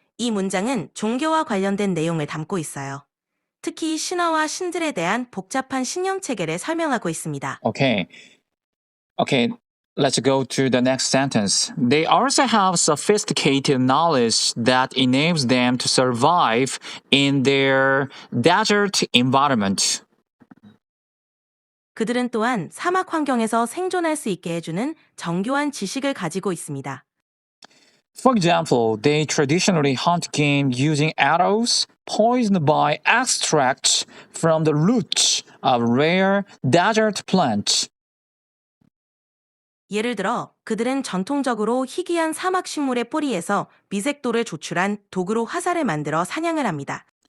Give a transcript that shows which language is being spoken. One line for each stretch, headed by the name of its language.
Korean: 이 문장은 종교와 관련된 내용을 담고 있어요. 특히 신화와 신들에 대한 복잡한 신념 체계를 설명하고 있습니다.
English: Okay. Okay, let's go to the next sentence. They also have sophisticated knowledge that enables them to survive in their desert environment.
Korean: 그들은 또한 사막 환경에서 생존할 수 있게 해주는 정교한 지식을 가지고 있습니다.
English: For example, they traditionally hunt game using arrows poisoned by extracts from the roots of rare desert plants.
Korean: 예를 들어 그들은 전통적으로 희귀한 사막 식물의 뿌리에서 미색도를 조출한 도구로 화살을 만들어 사냥을 합니다.